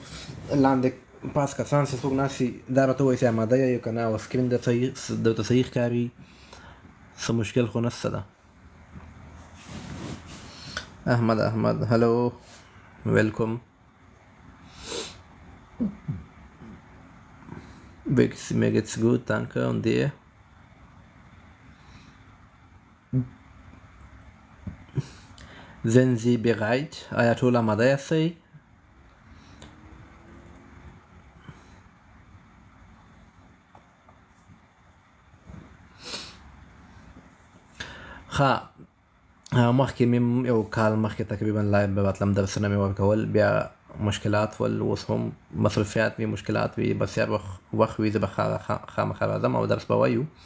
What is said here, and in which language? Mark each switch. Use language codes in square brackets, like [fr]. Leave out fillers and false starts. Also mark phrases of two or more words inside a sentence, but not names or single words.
[ps] لاندې پاس کسان چې څوک ناست دي دا راته ووایي چې اماده یې که نه او سکرین درته صحیح ښکاري څه مشکل خو نشته ده. [en] احمد hello welcome. [de] Mir geht's gut, danke. Und dir? Sind Sie bereit, Ayatollah Madrasi? [ps] ښه مخکې مې یو کال مخکې تقریبا لایو به راتلم درسونه مې ورکول بیا مشکلات ول اوس هم مصروفیات وي مشکلات وي بسیار وخت وي زه به خامخا راځم او درس به وایو.